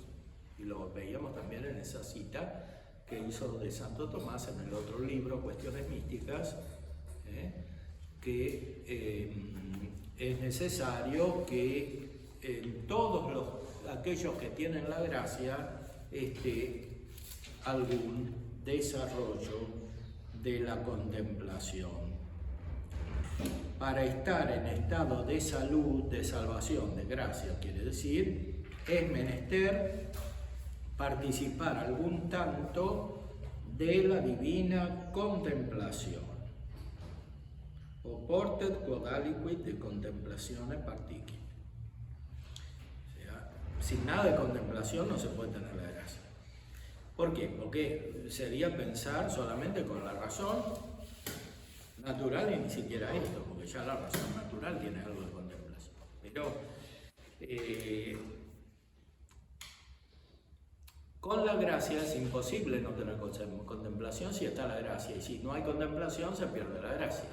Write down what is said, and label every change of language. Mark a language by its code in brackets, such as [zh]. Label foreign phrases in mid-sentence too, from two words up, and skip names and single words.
[es] Y lo veíamos también en esa cita que hizo de Santo Tomás en el otro libro, Cuestiones Místicas, que es necesario que en todos aquellos que tienen la gracia esté algún desarrollo de la contemplación. Para estar en estado de salud, de salvación, de gracia, quiere decir, es menester participar algún tanto de la divina contemplación. [la] Oportet quod aliquid de contemplatione particip. [es] O sea, sin nada de contemplación no se puede tener la gracia. ¿Por qué? Porque sería pensar solamente con la razón natural y ni siquiera esto, porque ya la razón natural tiene algo de contemplación. Pero con la gracia es imposible no tener contemplación si está la gracia, y si no hay contemplación se pierde la gracia.